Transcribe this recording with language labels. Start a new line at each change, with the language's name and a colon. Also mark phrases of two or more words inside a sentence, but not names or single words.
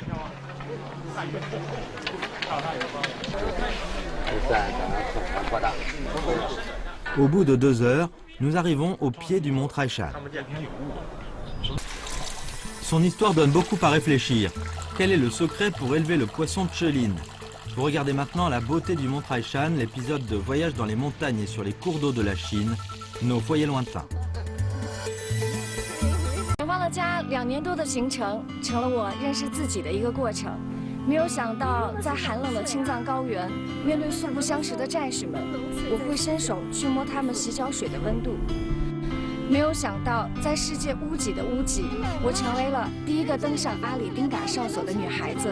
French: Au bout de 2 heures, nous arrivons au pied du mont Taishan. Son histoire donne beaucoup à réfléchir. Quel est le secret pour élever le poisson Chelin? Vous regardez maintenant la beauté du mont Taishan, l'épisode de voyage dans les montagnes et sur les cours d'eau de la Chine, nos foyers lointains.
Chinese: 远方的家2年多的行程，成了我认识自己的一个过程。没有想到，在寒冷的青藏高原，面对素不相识的战士们，我会伸手去摸他们洗脚水的温度。没有想到，在世界屋脊的屋脊，我成为了第一个登上阿里丁嘎哨所的女孩子。